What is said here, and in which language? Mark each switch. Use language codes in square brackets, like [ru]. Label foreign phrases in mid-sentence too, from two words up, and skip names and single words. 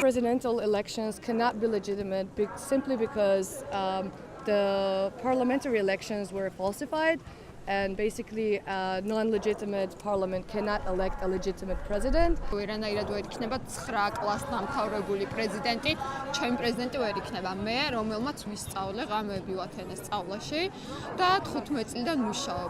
[en] parliamentary elections cannot be legitimate simply because the parliamentary elections were falsified, and basically a non-legitimate parliament cannot elect a legitimate president. [ka] ვერანაირად ვერ იქნება 9 კლასს დამთავრებული პრეზიდენტი, ჩემი პრეზიდენტი ვერ იქნება მე, რომელმაც ვისწავლე ღამეები ვათენეს სწავლაში და 15 წლიდან მუშაობ.